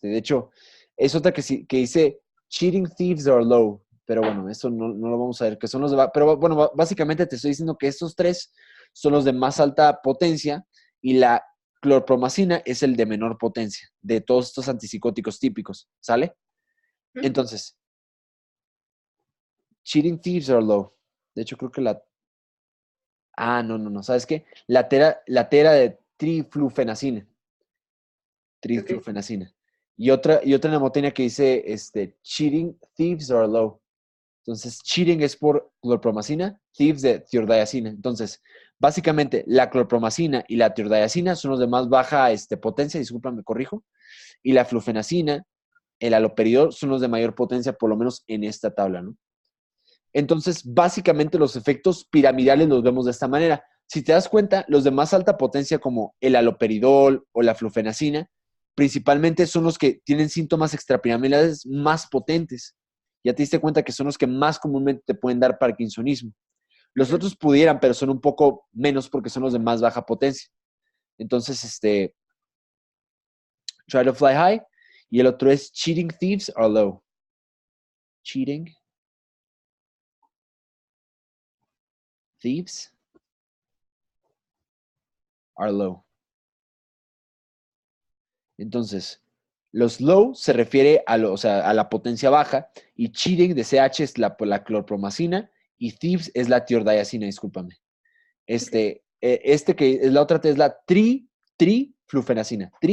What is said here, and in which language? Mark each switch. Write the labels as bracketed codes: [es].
[es] De hecho, es otra que dice [en] cheating thieves are low, [es] pero bueno, eso no lo vamos a ver, que son los de... Pero bueno, básicamente te estoy diciendo que estos tres son los de más alta potencia y la clorpromazina es el de menor potencia de todos estos antipsicóticos típicos, ¿sale? [en] Entonces, cheating thieves are low. [es] De hecho, creo que no. ¿Sabes qué? La tera de triflufenacina. Ok. Triflufenacina. Y otra mnemotecnia que dice, [en] cheating thieves are low. [es] Entonces, cheating es por clorpromazina, thieves de tiordiazina. Entonces, básicamente, la clorpromazina y la tiordiazina son los de más baja potencia, disculpa, me corrijo. Y la flufenacina, el haloperidol, son los de mayor potencia, por lo menos en esta tabla, ¿no? Entonces, básicamente los efectos piramidales los vemos de esta manera. Si te das cuenta, los de más alta potencia como el haloperidol o la flufenacina, principalmente son los que tienen síntomas extrapiramidales más potentes. Ya te diste cuenta que son los que más comúnmente te pueden dar parkinsonismo. Los otros pudieran, pero son un poco menos porque son los de más baja potencia. [en] Entonces, try to fly high. [es] Y el otro es [en] cheating thieves are low. Cheating thieves are low. [es] Entonces, los low se refiere a la potencia baja y cheating de CH es la clorpromazina y thieves es la tiordiazina, discúlpame. Que es la otra es la triflufenacina.